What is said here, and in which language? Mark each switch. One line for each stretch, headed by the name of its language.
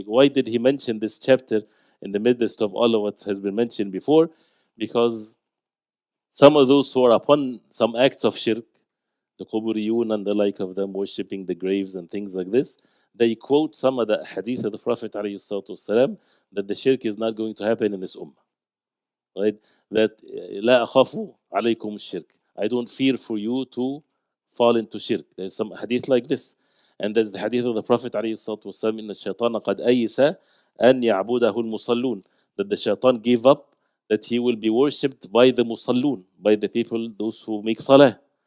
English: Why did he mention this chapter in the midst of all of what has been mentioned before? Because some of those who are upon some acts of shirk, the Quburiyun and the like of them, worshipping the graves and things like this, they quote some of the hadith of the Prophet ﷺ that the shirk is not going to happen in this ummah. Right? That
Arabic: لا أخاف عليكم الشرك.
English: I don't fear for you to fall into shirk. There's some hadith like this. And there's the hadith of the Prophet ﷺ,
Arabic: إن الشيطان قد أيس أن يعبده المصلون,
English: that the shaitan gave up that he will be worshipped by the musallun, by the people, those who make salah.